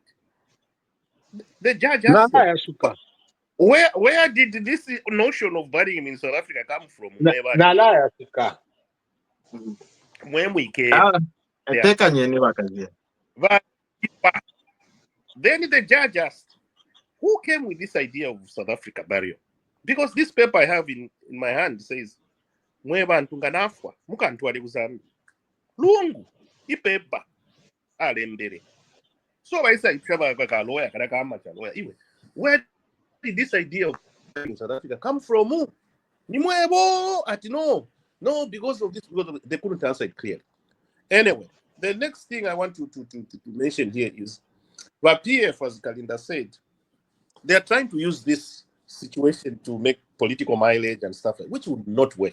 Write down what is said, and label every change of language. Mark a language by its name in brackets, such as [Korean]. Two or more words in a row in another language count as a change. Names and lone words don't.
[English] The judge asked them, where did this notion of burying him in South Africa come from? When we came, but then the judge asked, who came with this idea of South Africa burial? Because this paper I have in my hand says, [Bemba] Mwebantu nganafwa, mukantwale kuzambi. Lungu, ipaper, alembere. [English] So I say, lawyer, lawyer. Where did this idea of South Africa come from? No, because of this, they couldn't answer it clearly. Anyway, the next thing I want to mention here is what PF, as Kalinda said, they are trying to use this situation to make political mileage and stuff, which would not work.